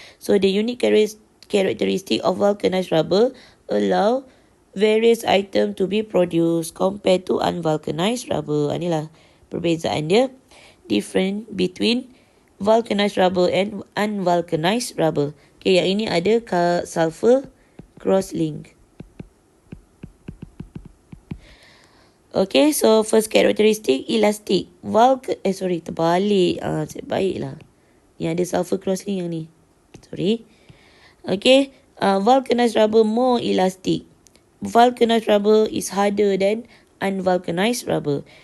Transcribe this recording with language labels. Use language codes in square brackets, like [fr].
[en] So, the unique characteristic of vulcanized rubber allow various item to be produced compared to unvulcanized rubber. [ms] Inilah perbezaan dia. [en] Different between vulcanized rubber and unvulcanized rubber. [ms] Okay, yang ini ada sulfur cross-link. [en] Okay, so first characteristic, elastic. [ms] Terbalik. Baiklah. Yang ada sulfur cross-link yang ni. Sorry. [en] Okay, vulcanized rubber more elastic. Vulcanized rubber is harder than unvulcanized rubber.